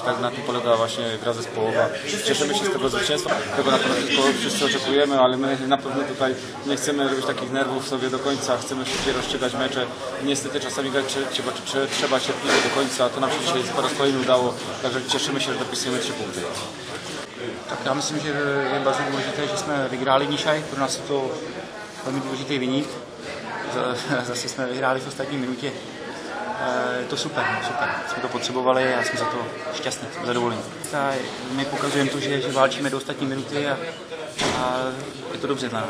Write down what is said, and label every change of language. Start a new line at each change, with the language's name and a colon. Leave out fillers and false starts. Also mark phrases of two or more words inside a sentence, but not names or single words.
Polish: Tak na tym polega właśnie gra zespołowa. Cieszymy się z tego zwycięstwa. Tego na pewno tylko wszyscy oczekujemy, ale my na pewno tutaj nie chcemy robić takich nerwów sobie do końca. Chcemy szybciej rozstrzygać mecze. Niestety czasami grać trzeba cierpliwie do końca. To nam się dzisiaj po raz kolejny udało. Także cieszymy się, że dopisujemy 3 punkty.
Czech: Tak já myslím, že je bardzo důležité, že jsme vyhráli dzisiaj. Pro nás je to velmi důležitý viník. Zase jsme vyhráli v ostatní minutě. Je to super. Jsme to potřebovali a jsme za to šťastní, zadovolení. My pokazujeme to, že válčíme do ostatní minuty a je to dobře
Polish: dla nás.